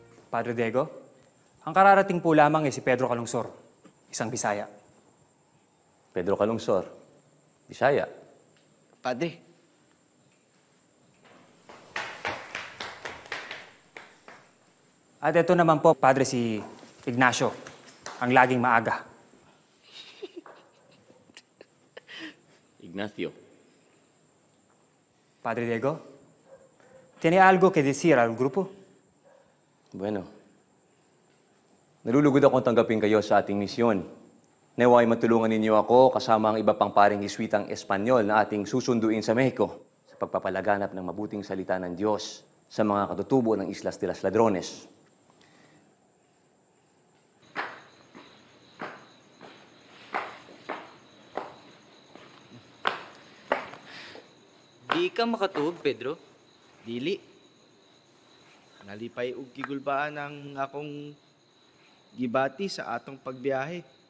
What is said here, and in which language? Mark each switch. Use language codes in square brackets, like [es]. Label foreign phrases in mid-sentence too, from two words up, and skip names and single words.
[tl] Padre Diego, ang kararating po lamang ay si Pedro Calungsor, isang Bisaya. Pedro Calungsor, Bisaya. Padre. At ito naman po, Padre, si Ignacio, ang laging maaga. Ignacio. [es] Padre Diego, ¿tiene algo que decir al grupo? Bueno. [tl] Nalulugod akong tanggapin kayo sa ating misyon. Nawa'y matulungan ninyo ako kasama ang iba pang paring Hiswitang Espanyol na ating susunduin sa Mexico sa pagpapalaganap ng mabuting salita ng Diyos sa mga katutubo ng Islas de las Ladrones. [ceb] Di ka makatuog, Pedro. Dili. Nalipay og gigulbaan ang akong gibati sa atong pagbiyahe.